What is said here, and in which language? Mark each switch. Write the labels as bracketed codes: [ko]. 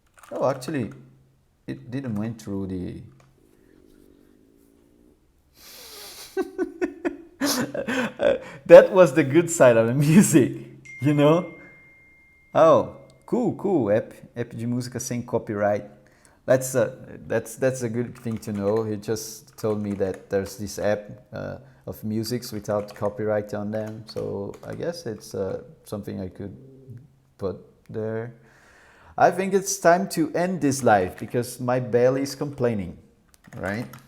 [en] Oh, actually, it didn't went through the... That was the good side of the music, you know? Oh, cool. [pt] App de música sem copyright. [en] That's a good thing to know. He just told me that there's this app of musics without copyright on them. So I guess it's something I could put there. I think it's time to end this live because my belly is complaining, right?